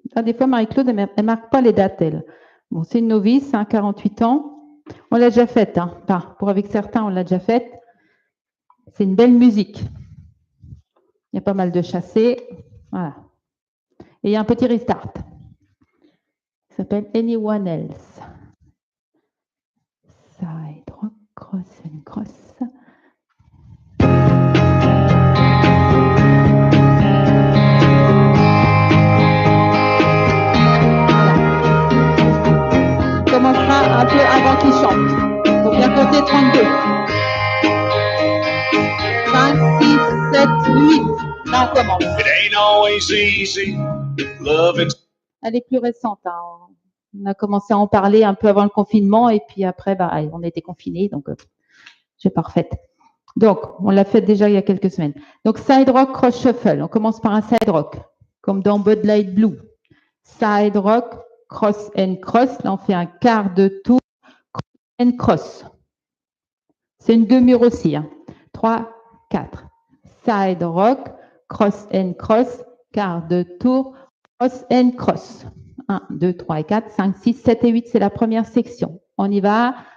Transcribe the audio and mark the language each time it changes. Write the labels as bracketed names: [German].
[French] Enfin, des fois, Marie-Claude, elle ne marque pas les dates, elle. Bon, c'est une novice, 48 ans. On l'a déjà faite. Hein. Enfin, pour avec certains, on l'a déjà faite. C'est une belle musique. Il y a pas mal de chassés. Voilà. Et il y a un petit restart. Il s'appelle Anyone Else. [English] Side rock, cross and cross. [French] On commencera un peu avant qu'il chante. Il faut bien compter 32. 5, 6, 7, 8. Là, on commence. [English] It ain't always easy. Loving. [French] Elle est plus récente. Hein. On a commencé à en parler un peu avant le confinement et puis après, on était confinés, donc j'ai pas refait. Donc, on l'a fait déjà il y a quelques semaines. Donc, side rock, cross shuffle. On commence par un side rock, comme dans Bud Light Blue. [English] Side rock, cross and cross. [French] Là, on fait un quart de tour, cross and cross. C'est une demi-heure aussi. Hein. 3, 4. Side rock, cross and cross, quart de tour, cross and cross. 1, 2, 3 et 4, 5, 6, 7 et 8, c'est la première section. On y va.